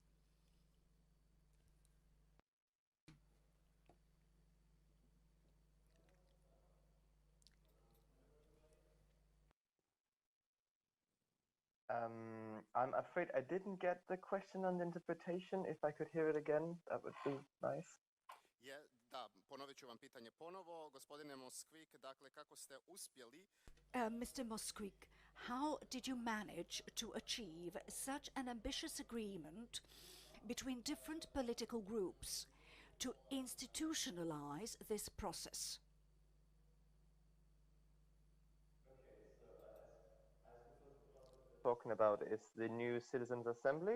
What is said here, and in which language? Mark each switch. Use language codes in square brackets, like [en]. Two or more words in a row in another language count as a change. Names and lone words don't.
[en] I'm afraid I didn't get the question on the interpretation. If I could hear it again, that would be nice. [hr] Da, ponovit ću vam pitanje ponovo. Gospodine Moskvik, dakle, kako ste uspjeli? [en] Mr. Moskvik, how did you manage to achieve such an ambitious agreement between different political groups to institutionalize this process? Talking about is the new Citizens' Assembly.